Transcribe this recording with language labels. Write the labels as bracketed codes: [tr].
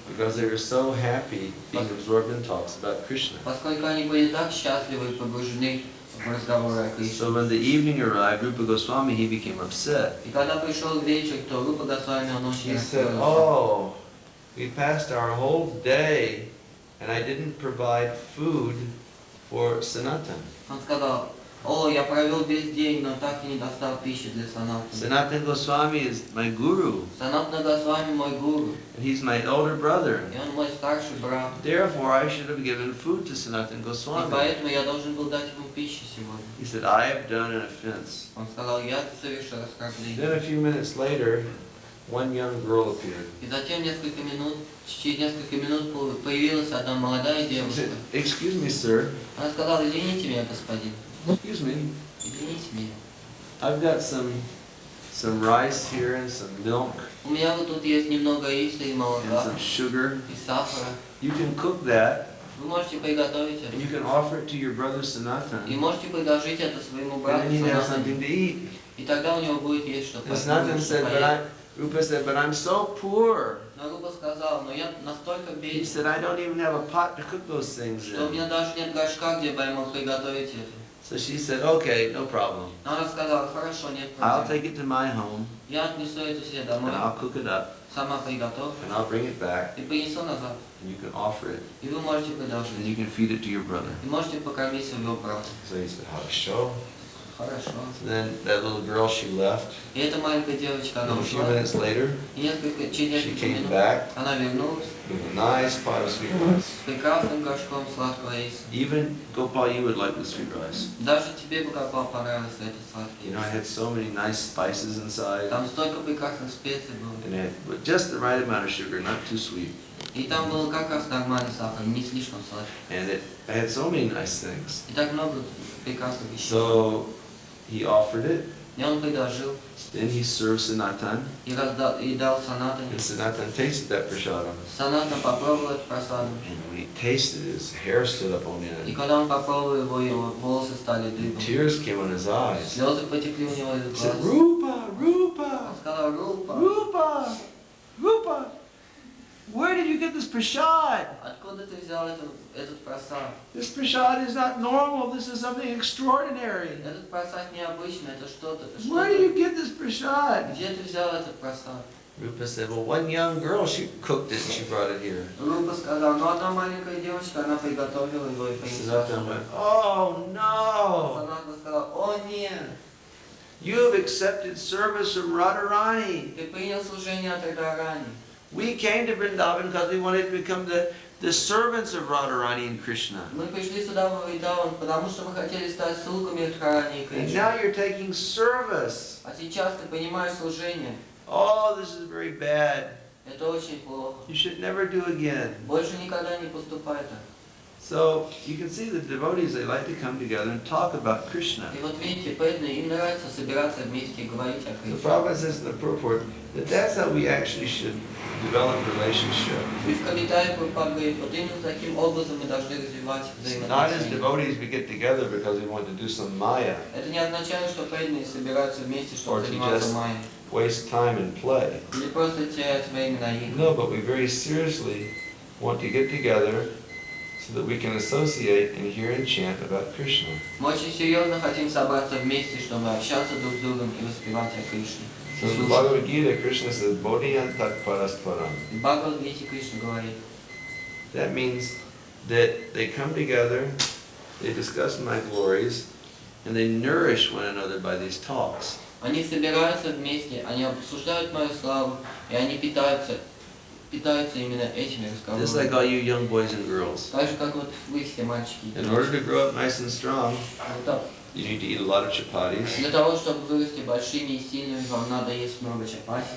[en] Because they were so happy being absorbed in talks about Krishna. [ru] Поскольку они были так счастливы и погружены в разговоры о Кришне. [en] So when the evening arrived, Rupa Goswami, he became upset. [ru] И когда пришел вечер, то Рупа Госвами, он [en] He [ru] очень [en] said, [ru] расстроился. [en] oh, we passed our whole day and I didn't provide food for Sanatan. [ru] Он сказал, о, я провел весь день, но так и не достал пищи для Санатана. [en] Sanatan Goswami is my guru, [ru] Санатана Госвами мой гуру, [en] and he's my elder brother. [ru] и он мой старший брат. [en] Therefore, I should have given food to Sanatan [ru] И [en] Goswami. [ru] поэтому я должен был дать ему пищу сегодня. [en] He said, I have done an offense. [ru] Он сказал, я совершил оскорбление. [en] Then a few minutes later, one young girl appeared. [ru] И затем через несколько минут появилась одна молодая [en] She [ru] девушка. [en] said, excuse me, sir. [ru] Она сказала, извините меня, господин. [en] Excuse me. [ru] Извините меня. [en] I've got some rice here and some milk [ru] У меня вот тут есть немного риса и [en] and [ru] молока, [en] some sugar. [ru] и сахара. [en] You can cook that [ru] Вы можете приготовить [en] and [ru] это. [en] you can offer it to your brother [ru] И [en] Sanatan. [ru] можете предложить это своему [en] And [ru] брату [en] then he'd have [ru] Санатану. [en] something to eat. [ru] И тогда у него будет есть что [en] And Sanatan said, Rupa said, but I'm so poor. [ru] Но Рупа сказал, но я настолько [en] He [ru] беден, [en] said, I don't even have a pot to cook those things [ru] что у [en] in. [ru] меня даже нет горшка, где бы я мог приготовить это. [en] So she said, okay, no problem. [ru] Но она сказала, хорошо, нет [en] I'll [ru] проблем. [en] take it to my home [ru] Я отнесу это себе [en] and [ru] домой, [en] I'll cook it up [ru] сама приготовлю [en] and I'll bring it back [ru] и принесу назад. [en] and you can offer it [ru] И вы можете [en] and [ru] предложить. [en] you can feed it to your brother. [ru] И можете покормить своего брата. [en] So he said, how show? [ru] Хорошо. [en] So then that little girl, she left. [ru] И эта маленькая девочка, она [en] And a few [ru] ушла. [en] minutes later, [ru] И через [en] she [ru] несколько [en] came [ru] минут [en] back [ru] она вернулась [en] with a nice pot of sweet rice. [ru] с прекрасным горшком сладкого риса. [en] Even Gopal, you would like the sweet rice. [ru] Даже тебе бы как вам понравился этот сладкий [en] You know, it [ru] рис. [en] had so many nice spices inside. [ru] Там столько прекрасных специй было. [en] And it had just the right amount of sugar, not too sweet. [ru] И там был как раз нормальный сахар, не слишком сладкий. [en] And it had so many nice things. [ru] И так много прекрасных вещей. [en] So he offered it. [ru] И он предложил, [en] Then he served Sanatan. [ru] и дал Санатане. [en] And Sanatan tasted that prasadam. [ru] Санатан попробовал эту просаду. [en] And when he tasted it, his hair stood up on [ru] И [en] end. [ru] когда он попробовал его волосы стали [en] And [ru] дыбом. [en] tears came on his eyes. [ru] Слезы потекли у него из [en] He said, [ru] глаз. [en] Rupa, [ru] Он [en] Rupa, [ru] сказал, Рупа, [en] Rupa, Rupa, where did you get this prasad? [ru] откуда ты взял этот просад? [en] This prasad is not normal. This is something extraordinary. [ru] Этот просад необычный, это что-то, это [en] Where did you get this prasad? [ru] Где ты взял этот просад? [en] Rupa said, well, one young girl, she cooked it and she brought it here. [ru] Рупа сказал, ну одна маленькая девочка, она приготовила его и принесла. [en] Sanatan went, oh no, [ru] Санатан сказал, о нет, [en] you have accepted service from Radharani. [ru] ты принял служение от Радарани. [en] We came to Vrindavan because we wanted to become the servants of Radharani and Krishna. [ru] Мы пришли сюда в Вриндаван, потому что мы хотели стать слугами Радхарани и [en] And now [ru] Кришны. [en] you're taking service. [ru] А сейчас ты понимаешь служение. [en] Oh, this is very bad. [ru] Это очень плохо. [en] You should never do again. [ru] Больше никогда не поступай так. [en] So you can see the devotees, they like to come together and talk about Krishna. [ru] И вот видите, поэтому им нравится собираться вместе и говорить о [en] The [ru] Кришне. [en] Prabhupada says in the purport that that's how we actually should develop relationship. [ru] И в комментариях Прабхупада говорит, вот именно таким образом мы должны развивать [en] Not as [ru] взаимоотношения. [en] devotees we get together because we want to do some maya, [ru] Это не означает, что преданные собираются вместе, [en] Or to [ru] заниматься [en] just- [ru] майей. [en] waste time and play. [ru] Или просто терять время на игры. [en] No, but we very seriously want to get together so that we can associate and hear and chant about Krishna. [ru] Мы очень серьезно хотим собраться вместе, чтобы общаться друг с другом и воспевать о Кришне. [en] So in the Bhagavad Gita, Krishna says, Bodhiyantat parasparam. [ru] В Бхагавад-гите Кришна говорит, [en] That means that they come together, they discuss my glories, and they nourish one another by these talks. [ru] они собираются вместе, они обсуждают мою славу, и они питаются именно этими [en] Just like [ru] разговорами. [en] all you young boys and girls. [ru] Так же, как вот вы все мальчики. [en] In order to grow up nice and strong, [ru] Вот [en] you need to eat a lot of chapatis [ru] для того, чтобы вырасти большими и сильными, вам надо есть много чапати,